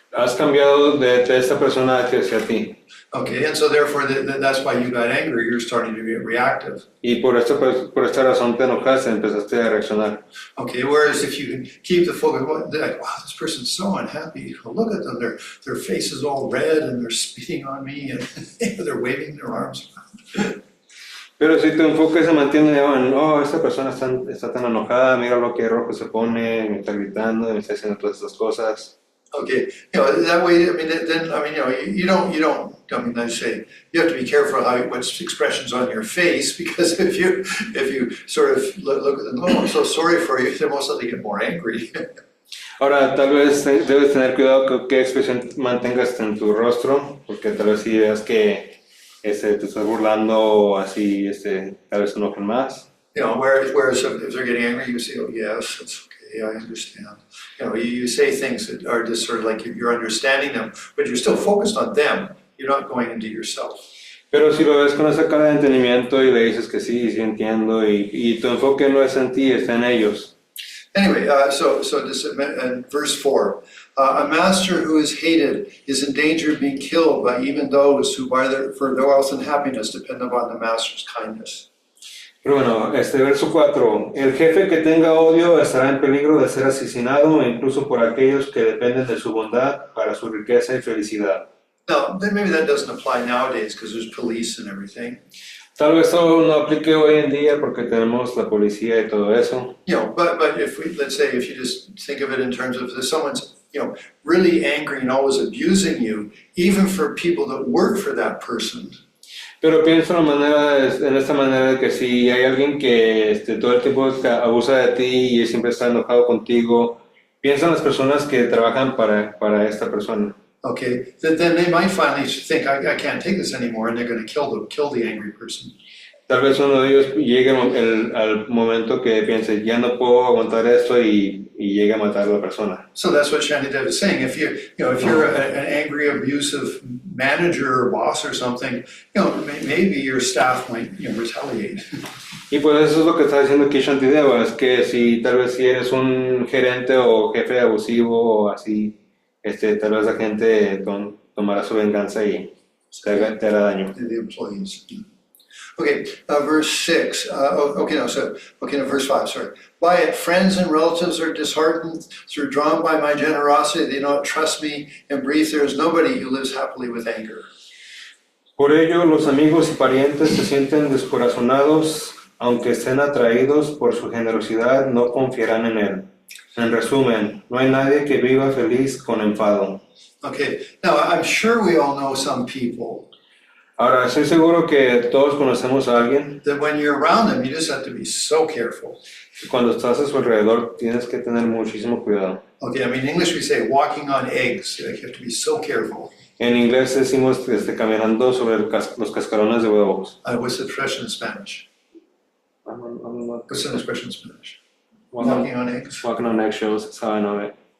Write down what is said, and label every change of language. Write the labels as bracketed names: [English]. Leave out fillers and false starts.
[Spanish] Has cambiado de esta persona hacia ti. [English] Okay, and so therefore that's why you got angry. You're starting to get reactive. [Spanish] Y por esta razón te enojaste, empezaste a reaccionar. [English] Okay, whereas if you can keep the focus, like, wow, this person's so unhappy. Well, look at them; their face is all red, and they're spitting on me, and they're waving their arms around. [Spanish] Pero si tu enfoque se mantiene en, esta persona está tan enojada, mira lo que rojo se pone, me está gritando, me está haciendo todas estas cosas. [English] Okay, that way, you don't. I mean, I say you have to be careful what expressions on your face, because if you sort of look at them, I'm so sorry for you, they're most likely get more angry. [Spanish] Ahora, tal vez debes tener cuidado con qué expresión mantengas en tu rostro, porque tal vez si veas que te estás burlando así, tal vez se enojen más. [English] Whereas if they're getting angry, you say, oh yes, that's okay. Okay, I understand. You say things that are just sort of like you're understanding them, but you're still focused on them. You're not going into yourself. [Spanish] Pero si lo ves con esa cara de entendimiento y le dices que sí, sí entiendo, y tu enfoque no es en ti, está en ellos. [English] Anyway, so this in verse 4, a master who is hated is in danger of being killed by even those who, for their wealth and happiness, depend upon the master's kindness. [Spanish] Pero bueno, verso 4, el jefe que tenga odio estará en peligro de ser asesinado, incluso por aquellos que dependen de su bondad para su riqueza y felicidad. [English] Now, maybe that doesn't apply nowadays because there's police and everything. [Spanish] Tal vez eso no aplique hoy en día porque tenemos la policía y todo eso. [English] But if let's say if you just think of it in terms of if someone's really angry and always abusing you, even for people that work for that person. [Spanish] Pero pienso en esta manera de que si hay alguien que todo el tiempo abusa de ti y siempre está enojado contigo, piensa en las personas que trabajan para esta persona. [English] Okay, then they might finally think, I can't take this anymore, and they're going to kill the angry person. [Spanish] Tal vez uno de ellos llegue al momento que piense, ya no puedo aguantar esto y llegue a matar a la persona. [English] So that's what Shantideva is saying. If you're an angry, abusive manager or boss or something, maybe your staff might retaliate. [Spanish] Y pues eso es lo que está diciendo aquí Shantideva, es que tal vez si eres un gerente o jefe abusivo o así, tal vez la gente tomará su venganza y te hará daño. [English] The employees. Okay, verse 6. Verse 5, sorry. By it, friends and relatives are disheartened, through drawn by my generosity, they don't trust me. In brief, there is nobody who lives happily with anger. [Spanish] Por ello, los amigos y parientes se sienten descorazonados, aunque estén atraídos por su generosidad, no confiarán en él. En resumen, no hay nadie que viva feliz con enfado. [English] Okay, now I'm sure we all know some people. [Spanish] Ahora, estoy seguro que todos conocemos a alguien. [English] That when you're around them, you just have to be so careful. [Spanish] Cuando estás a su alrededor, tienes que tener muchísimo cuidado. [English] Okay, I mean, in English we say walking on eggs. You have to be so careful. [Spanish] En inglés decimos caminando sobre los cascarones de huevos. [English] What's the expression in Spanish? What's the expression in Spanish? Walking on eggs? Walking on eggshells, that's how I know it.